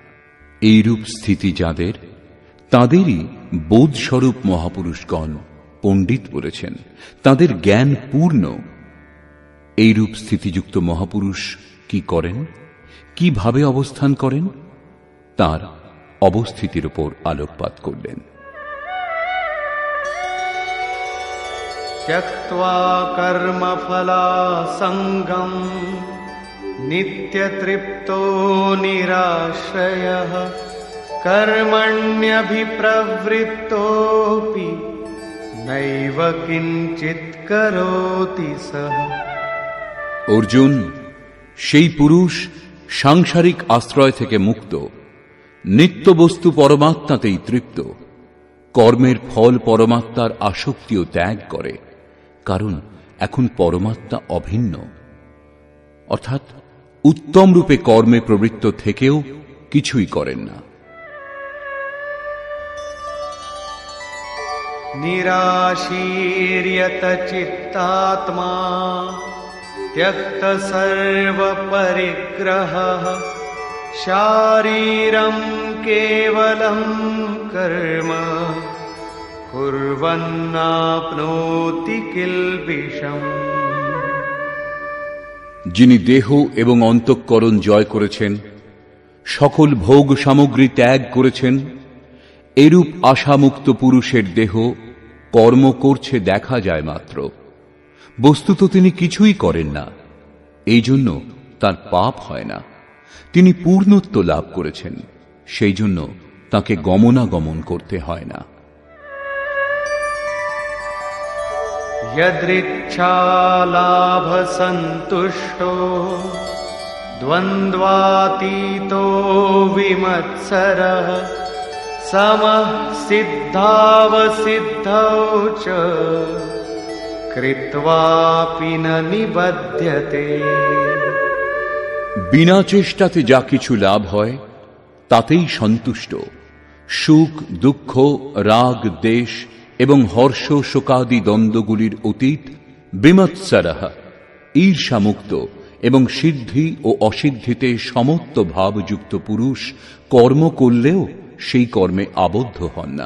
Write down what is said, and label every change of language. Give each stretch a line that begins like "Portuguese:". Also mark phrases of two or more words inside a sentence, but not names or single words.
Bangla: এইরূপ স্থিতি যাদের, তাদেরই বোধস্বরূপ মহাপুরুষগণ পণ্ডিত বলেছেন। তাদের জ্ঞান পূর্ণ। এইরূপ স্থিতিযুক্ত মহাপুরুষ কি করেন, কিভাবে অবস্থান করেন, তার অবস্থিতির উপর আলোকপাত করলেন।
Sanskrit: त्यक्त्वा कर्मफलासङ्गं नित्यतृप्तो निराश्रयः कर्मण्यभिप्रवृत्तोऽपि नैव किञ्चित् करोति सः।
Bangla: অর্জুন, সেই পুরুষ সাংসারিক আশ্রয় থেকে মুক্ত, নিত্য বস্তু পরমাত্মাতেই তৃপ্ত, কর্মের ফল পরমাত্মার আসক্তিও ত্যাগ করে, কারণ এখন পরমাত্মা অভিন্ন। অর্থাৎ উত্তম রূপে কর্মে প্রবৃত্ত থেকেও কিছুই করেন না।
Sanskrit: निराशीर्यत चित्तात्मा त्यक्त सर्व परिग्रहः शारीरं केवलं कर्म कुर्वन्नाप्नोति किल्बिषम्।
Bangla: যিনি দেহ এবং অন্তঃকরণ জয় করেছেন, সকল ভোগ সামগ্রী ত্যাগ করেছেন, এরূপ আশামুক্ত পুরুষের দেহ কর্ম করছে দেখা যায় মাত্র, বস্তুত তিনি কিছুই করেন না, এই জন্য তার পাপ হয় না। তিনি পূর্ণত্ব লাভ করেছেন, সেই জন্য তাকে গমনাগমন করতে হয় না।
Sanskrit: यदृच्छालाभ सन्तुष्टो द्वन्द्वातीतो विमत्सरः समः सिद्धावसिद्धौ च कृत्वापि न निबध्यते।
Bangla: বিনা চেষ্টাতে যা কিছু লাভ হয় তাতেই সন্তুষ্ট, সুখ দুঃখ রাগ দেশ এবং হর্ষ শোকাদি দ্বন্দ্বগুলির অতীত, বিমৎসরঃ ঈর্ষামুক্ত এবং সিদ্ধি ও অসিদ্ধিতে সমত্ব ভাবযুক্ত পুরুষ কর্ম করলেও সেই কর্মে আবদ্ধ হন না।